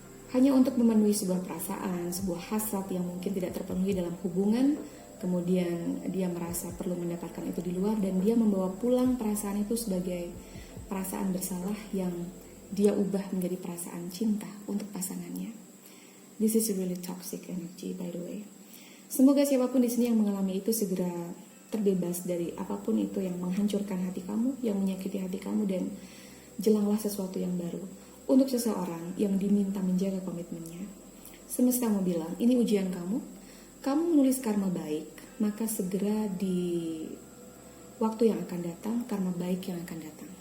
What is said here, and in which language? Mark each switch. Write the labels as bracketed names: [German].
[Indonesian] Hanya untuk memenuhi sebuah perasaan, sebuah hasrat yang mungkin tidak terpenuhi dalam hubungan, kemudian dia merasa perlu mendapatkan itu di luar dan dia membawa pulang perasaan itu sebagai perasaan bersalah yang dia ubah menjadi perasaan cinta untuk pasangannya. [English] This is a really toxic energy, by the way. [Indonesian] Semoga siapapun di sini yang mengalami itu segera terbebas dari apapun itu yang menghancurkan hati kamu, yang menyakiti hati kamu, dan jelanglah sesuatu yang baru. Untuk seseorang yang diminta menjaga komitmennya, semesta mau bilang, ini ujian kamu menulis karma baik, maka segera di waktu yang akan datang, karma baik yang akan datang.